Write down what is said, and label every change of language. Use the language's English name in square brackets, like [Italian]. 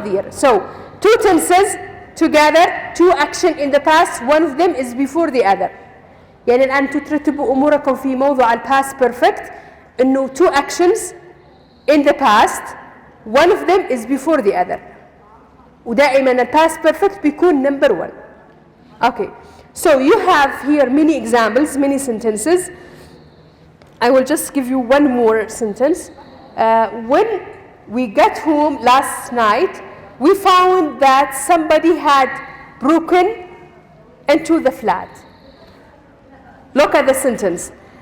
[English] So two tenses together, two action in the past, one of them is before the other. [Arabic] يعني الآن ترتبوا أموركم في موضوع الباست perfect إنه [English] two actions in the past, one of them is before the other. [Arabic] ودائما الباست perfect بيكون number 1. [English] Okay, so you have here many examples, many sentences. I will just give you one more sentence. When we got home last night, we found that somebody had broken into the flat. Look at the sentence.